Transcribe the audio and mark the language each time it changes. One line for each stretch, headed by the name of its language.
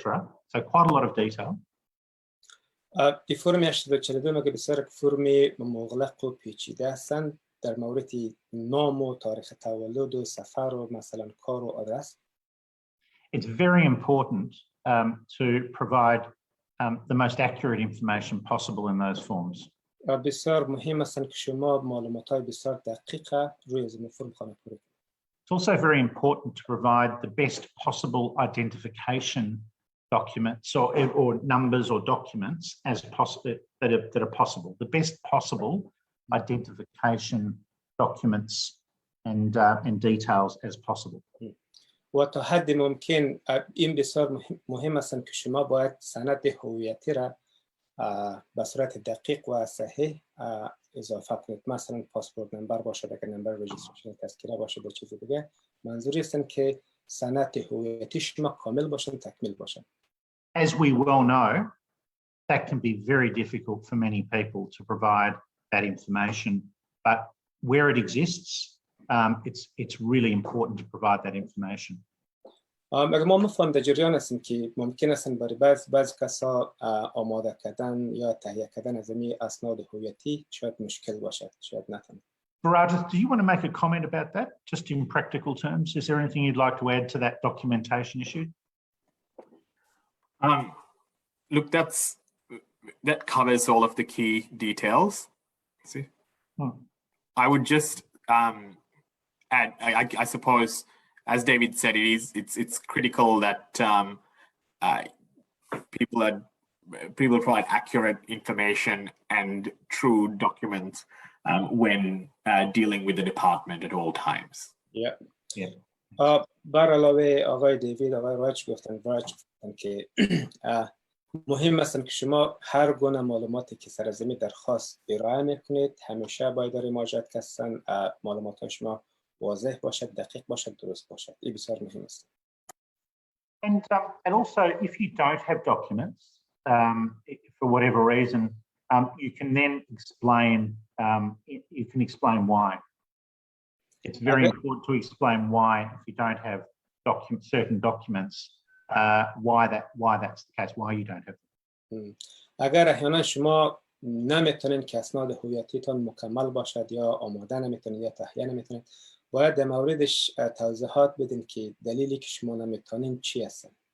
English: So quite a lot of detail.
Persian: این فرم 842 مگه بسیار فرم مغلق و پیچیده هستند در مورد نام و تاریخ تولد و سفر و مثلا کار و آدرس.
English: It's very important to provide the most accurate information possible in those forms.
Persian: بسیار مهم است که شما معلومات‌های بسیار دقیق روی این فرم خانه کنید.
English: It's also very important to provide the best possible identification documents or numbers or documents as that are possible. The best possible identification documents and details as possible.
Persian: و تا حد ممکن این بسیار مهم است که شما باید سند هویتی را به صورت دقیق و صحیح اضافه کنید. مثلا پاسپورت نمبر باشه، اگر نمبر رجیستریشن تذکره باشه با چیز دیگه. منظوری است که سند هویتی شما کامل باشه، تکمیل باشه.
English: As we well know, that can be very difficult for many people to provide that information, but where it exists, it's really important to provide that information.
Persian: اگر ما مفهوم در جریان هستیم که ممکن است برای بعض کسا آماده کردن یا تهیه کردن از این اسناد هویتی شاید مشکل باشد، شاید نتونه.
English: Barajas, do you want to make a comment about that, just in practical terms? Is there anything you'd like to add to that documentation issue? Look, that covers all of the key details. See, I would just add. I suppose, as David said, it's critical that people provide accurate information and true documents when dealing with the department at all times. Yeah.
Persian: بر علاوه آقای دیوید، آقای راج گفتن که مهم است که شما هر گونه معلوماتی که سر زمین درخواست ارائه میکنید همیشه باید در مراجعت کردن معلومات شما واضح باشد، دقیق باشد، درست باشد. این بسیار مهم است.
English: And also, if you don't have documents, for whatever reason, you can then explain why. It's very important to explain why, if you don't have certain documents, why that's the case, why you don't have them.
Persian: اگر احیانا شما نمیتونین که اسناد هویتیتون مکمل باشد یا آماده نمیتونید یا تهیه نمیتونید، باید در موردش توضیحات بدین که دلیلی که شما نمیتونین چی هستن.